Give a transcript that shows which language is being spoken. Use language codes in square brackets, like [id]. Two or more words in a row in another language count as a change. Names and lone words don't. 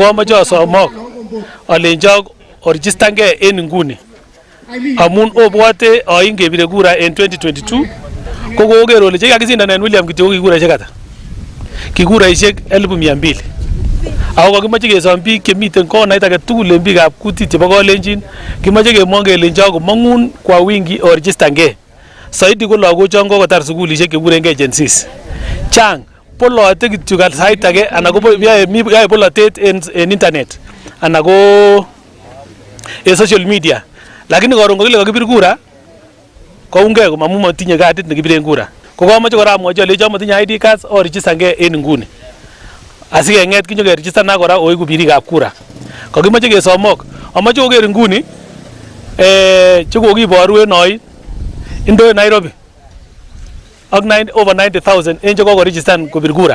[kln] komoche osomok alenjok oregistan gei en nguni amun obwote oin kebire kura en 2022 kokoker ole chekikakisindanen William kityo kikuraisiek ata, kikuraisiek 200,000 ako kakimoche kesom biik chemiten konait age tugul en biikab kutit chebo Kalenjin, kimoche kemwon kelenjok komong'un [sw] kwa wingi [kln] oregistan gei. Saidi ko lagochon kokotar sukulisiek chekurengei Gen Zs. Chang polote kityo sait age ana ko yae polotet en internet ana ko [en] social media, [kln] lakini koron kokile kakibir kura koungei komamu matinye kadit nekibiren kura. Ko kamache kora amwochi alecho matinye [en] ID cards [kln] o registergei en nguni asikeng'et kinyokeregistan kora oiku birikab kura. Kakimache kesomok, amache koker nguni chekokiboru en oin Indo Nairobi ak over 90,000 en chekokoregistan kopir kura.